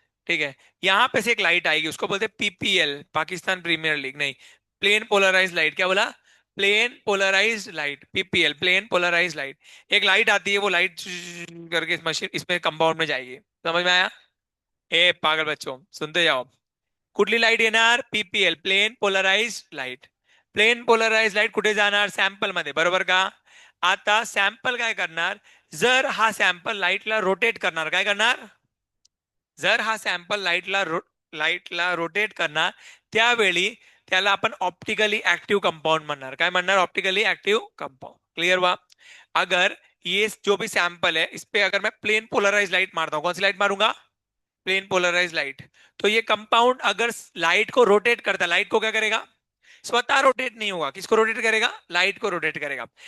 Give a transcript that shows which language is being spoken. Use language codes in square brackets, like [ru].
[hi] ठीक है, यहाँ पे से एक लाइट आएगी, उसको बोलते हैं पीपीएल, पाकिस्तान प्रीमियर लीग नहीं, प्लेन पोलराइज लाइट। क्या बोला? [en] Plane polarise light, PPL, plane polarise light. [hi] एक लाइट आती है, वो लाइट करके इस मशीन, इसमें कंपाउंड में जाएगी। समझ में आया? ए पागल बच्चों, सुनते जाओ। [mr] कुठली लाईट येणार? [en] PPL, plane polarise light. [mr] Plain polarise light कुठे जाणार? सॅम्पल मध्ये, बरोबर का? आता सॅम्पल काय करणार, जर हा सॅम्पल लाईटला रोटेट करणार, काय करणार? जर हा सॅम्पल लाईटला रोटेट करणार, त्यावेळी त्याला आपण ऑप्टिकली एक्टिव कंपाउंड म्हणणार. काय म्हणणार? [hi] Optically active compound. क्लियर हुआ? अगर ये जो भी सैंपल है इस पे अगर मैं प्लेन पोलराइज लाइट मारता हूं, कौन सी लाइट मारूंगा? Plane polarise light. तो ये कंपाउंड अगर लाइट को रोटेट करता है, लाइट को क्या करेगा? स्वतः रोटेट नहीं होगा, किसको रोटेट करेगा? लाइट को रोटेट करेगा।